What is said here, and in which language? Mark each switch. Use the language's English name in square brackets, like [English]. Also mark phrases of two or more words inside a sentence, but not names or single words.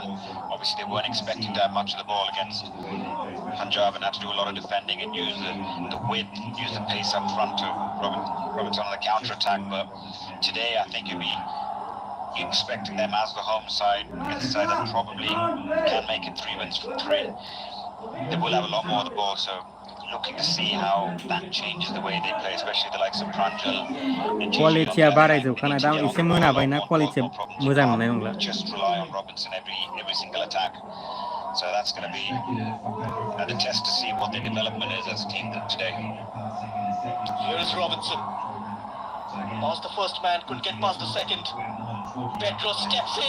[English] Obviously, they weren't expecting to have much of the ball against Punjab and had to do a lot of defending and use the width, use the pace up front to Robinson on the counter-attack. But today, I think it'll be expecting them as the home side against a side that probably can make it 3 wins from 3. They will have a lot more of the ball, so looking to see how that changes the way they play, especially the likes of Pranjal and [Bodo] क्वालिटिया बारायजोबखानाय दा एसे मोनाबायना क्वालिटिया मोजां नुनाय नंला [English] just rely on Robinson every single attack. So that's going to be the test to see what their development is as a team today. Here is Robinson. Past the first man, couldn't get past the second. Pedro steps in.